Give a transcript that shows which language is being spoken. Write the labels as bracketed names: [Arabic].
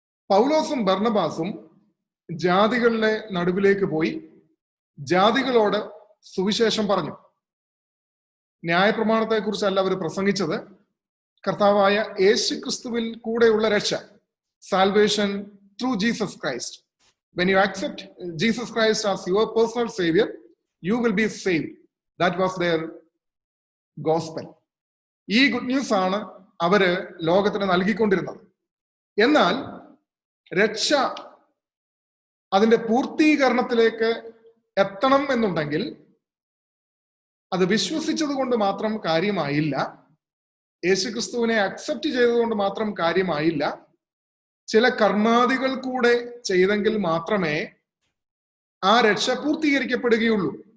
[Malayalam] പൗലോസും ബർണബാസും ജാതികളുടെ നടുവിലേക്ക് പോയി ജാതികളോട് സുവിശേഷം പറഞ്ഞു. ന്യായപ്രമാണത്തെ കുറിച്ചല്ല അവർ പ്രസംഗിച്ചത്, കർത്താവായ യേശു ക്രിസ്തുവിൽ കൂടെയുള്ള രക്ഷ, [English] Salvation through Jesus Christ. When you accept Jesus Christ as your personal savior, you will be saved. That was their gospel. [Malayalam] ഈ ഗുഡ് ന്യൂസ് ആണ് അവര് ലോകത്തിന് നൽകിക്കൊണ്ടിരുന്നത്. എന്നാൽ രക്ഷ അതിന്റെ പൂർത്തീകരണത്തിലേക്ക് എത്തണം എന്നുണ്ടെങ്കിൽ അത് വിശ്വസിച്ചത് കൊണ്ട് മാത്രം കാര്യമായില്ല, യേശുക്രിസ്തുവിനെ അക്സെപ്റ്റ് ചെയ്തതുകൊണ്ട് മാത്രം കാര്യമായില്ല, ചില കർമാദികൾ കൂടെ ചെയ്തെങ്കിൽ മാത്രമേ ആ രക്ഷ പൂർത്തീകരിക്കപ്പെടുകയുള്ളൂ.